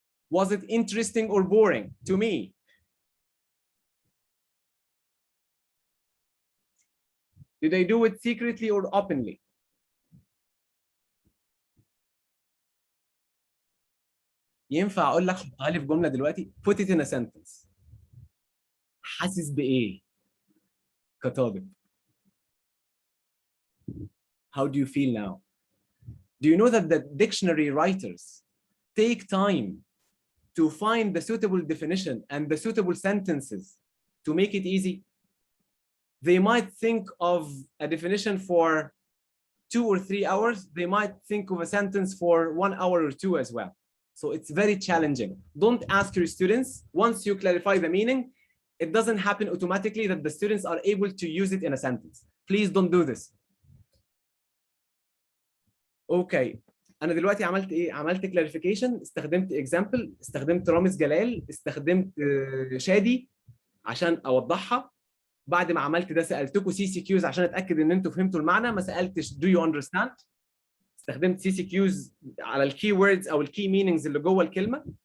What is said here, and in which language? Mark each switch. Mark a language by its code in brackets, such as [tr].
[en] Was it interesting or boring to me? Did I do it secretly or openly? [ar] ينفع اقول لك حطها لي في جمله دلوقتي؟ [en] Put it in a sentence. [ar] حاسس بايه كطالب؟ [en] How do you feel now? Do you know that the dictionary writers take time to find the suitable definition and the suitable sentences to make it easy? They might think of a definition for 2 or 3 hours. They might think of a sentence for 1 hour or 2 as well. So it's very challenging. Don't ask your students. Once you clarify the meaning, it doesn't happen automatically that the students are able to use it in a sentence. Please don't do this. Okay. [ar] أنا دلوقتي عملت إيه؟ عملت clarification، استخدمت example، استخدمت رامز جلال، استخدمت شادي عشان أوضحها. بعد ما عملت ده سألتكم CCQs عشان أتأكد إن أنتوا فهمتوا المعنى، ما سألتش [en] do you understand؟ [ar] استخدمت CCQs على الكي ووردز أو الكي مينينجز اللي جوه الكلمة.